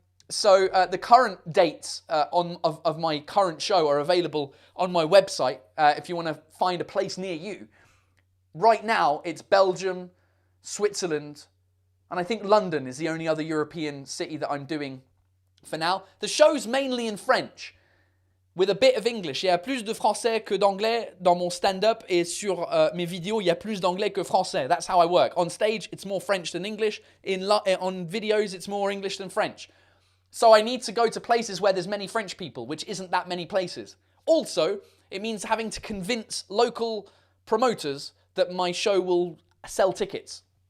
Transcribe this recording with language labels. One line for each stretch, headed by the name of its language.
English: So the current dates of my current show are available on my website if you want to find a place near you. Right now, it's Belgium, Switzerland, and I think London is the only other European city that I'm doing for now. The show's mainly in French, with a bit of English.
French: Il y a plus de français que d'anglais dans mon stand-up, et sur mes vidéos, il y a plus d'anglais que français.
English: That's how I work. On stage, it's more French than English. On videos, it's more English than French. So I need to go to places where there's many French people, which isn't that many places. Also, it means having to convince local promoters that my show will sell tickets.